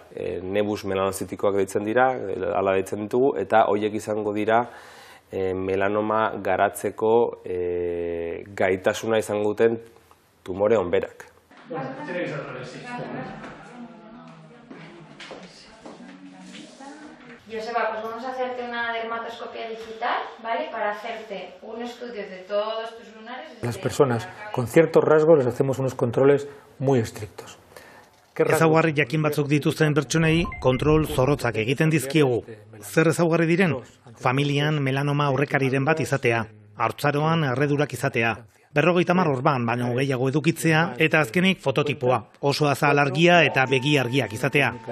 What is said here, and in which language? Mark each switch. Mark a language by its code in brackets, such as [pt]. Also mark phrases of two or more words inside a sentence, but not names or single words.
[eu] Nebus melanozitikoak deitzen dira, hala deitzen ditugu, eta horiek izango dira melanoma garatzeko gaitasuna izango duten tumore onberak. [es] Joseba, pues vamos a hacerte una dermatoscopia digital, ¿vale? Para hacerte un estudio de todos tus lunares. Las personas con ciertos rasgos les hacemos unos controles muy estrictos. [eu] Ezaugarri jakin batzuk dituzten pertsonei kontrol zorrotzak egiten dizkiegu. Zer ezaugarri diren? Familian melanoma aurrekariren bat izatea, haurtzaroan erredurak izatea, 50 orban baino gehiago edukitzea, eta azkenik fototipoa, oso azal argia eta begi argiak izatea.